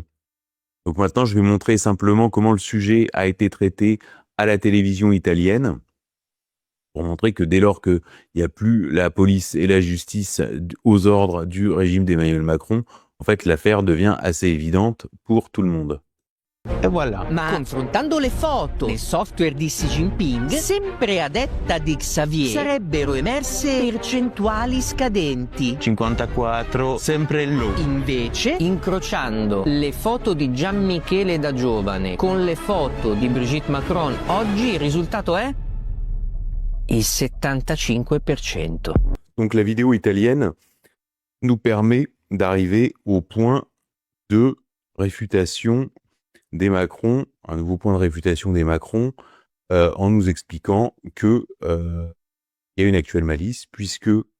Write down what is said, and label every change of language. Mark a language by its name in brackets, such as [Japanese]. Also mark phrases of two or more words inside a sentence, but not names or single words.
[French] Donc maintenant, je vais montrer simplement comment le sujet a été traité à la télévision italienne, pour montrer que dès lors qu'il n'y a plus la police et la justice aux ordres du régime d'Emmanuel Macron, en fait, l'affaire devient assez évidente pour tout le monde. [Italian] E voilà. Ma confrontando le foto nel software di Xi Jinping, sempre a detta di Xavier, sarebbero emerse percentuali scadenti. 54, sempre lui. Invece, incrociando le foto di Gian Michele da giovane con le foto di Brigitte Macron, oggi il risultato è il 75%. [French] Donc la vidéo italienne nous permet d'arriver au point de réfutation des Macron, un nouveau point de réfutation des Macron, en nous expliquant que il y a une actuelle malice, puisque